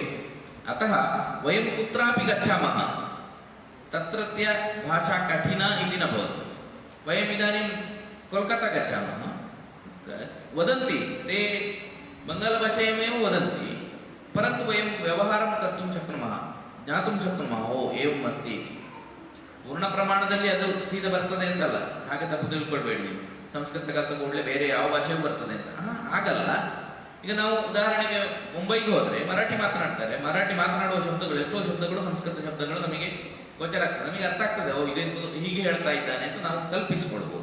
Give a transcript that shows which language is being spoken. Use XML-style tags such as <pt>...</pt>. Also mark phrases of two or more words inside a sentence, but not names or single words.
<sa>अतः वयं कुत्रापि गच्छामः तत्रत्य भाषा कठिना इति न भवति. वयम् इदानीं कोल्कता गच्छामः, वदन्ति ते बङ्गालभाषायामेव वदन्ति, परन्तु वयं व्यवहारं कर्तुं शक्नुमः, ज्ञातुं शक्नुमः, ओ एवम् अस्ति.</sa> <kn>पूर्णप्रमाणದಲ್ಲಿ ಅದು ಸೀದಾ ಬರ್ತದೆ ಅಂತಲ್ಲ, ಹಾಗೆ ತಪ್ಪು ತಿಳ್ಕೊಳ್ಬೇಡಿ ನೀವು. ಸಂಸ್ಕೃತ ಕಲಿತ ಕೂಡಲೇ ಬೇರೆ ಯಾವ ಭಾಷೆಯೂ ಬರ್ತದೆ ಅಂತ ಆಗಲ್ಲ. ಈಗ ನಾವು ಉದಾಹರಣೆಗೆ ಮುಂಬೈಗೆ ಹೋದರೆ ಮರಾಠಿ ಮಾತನಾಡ್ತಾರೆ, ಮರಾಠಿ ಮಾತನಾಡುವ ಶಬ್ದಗಳು, ಎಷ್ಟೋ ಶಬ್ದಗಳು ಸಂಸ್ಕೃತ ಶಬ್ದಗಳು ನಮಗೆ ಗೋಚರ ಆಗ್ತದೆ, ನಮಗೆ ಅರ್ಥ ಆಗ್ತದೆ, ಓ ಇದೇಂತ ಹೀಗೆ ಹೇಳ್ತಾ ಇದ್ದಾನೆ ಅಂತ ನಾವು ಕಲ್ಪಿಸಿಕೊಳ್ಬಹುದು.</kn>